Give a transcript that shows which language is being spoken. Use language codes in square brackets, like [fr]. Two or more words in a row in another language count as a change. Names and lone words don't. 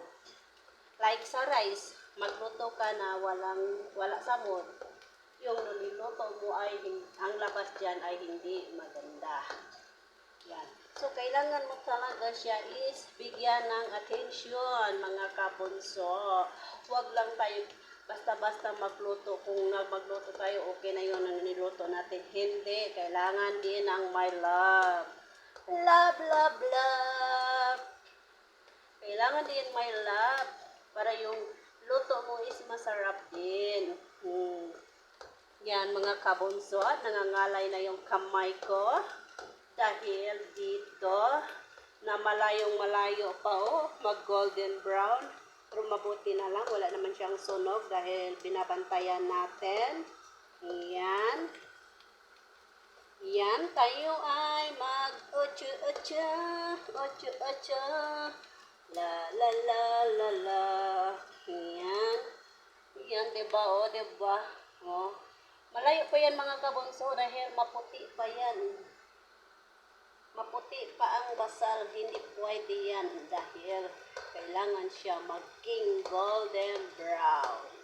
[tl] Like sa rice, magluto ka na wala sa mood, yung niluluto mo ay ang labas dyan ay hindi maganda. Yan. So, kailangan mo talaga siya is bigyan ng atensyon, mga kabunso. Huwag lang tayo basta-basta magluto. Kung magluto tayo, okay na yun ang niluto natin. Hindi. Kailangan din ang [en] my love. [tl] Love. Kailangan din [en] my love [tl] para yung luto mo is masarap din. Yan mga kabunso, at nangangalay na yung kamay ko dahil dito na malayong malayo pa mag [en] golden brown. [tl] Pero mabuti na lang, wala naman siyang sunog dahil binabantayan natin. Yan. Yan, tayo ay mag-ocho-ocho, ocho-ocho, la la la la la. Yan. Yan, diba diba? Malayo pa yan mga kabunso dahil maputi pa yan. Maputi pa ang basal, hindi pwede yan dahil kailangan siya maging [en] golden brown.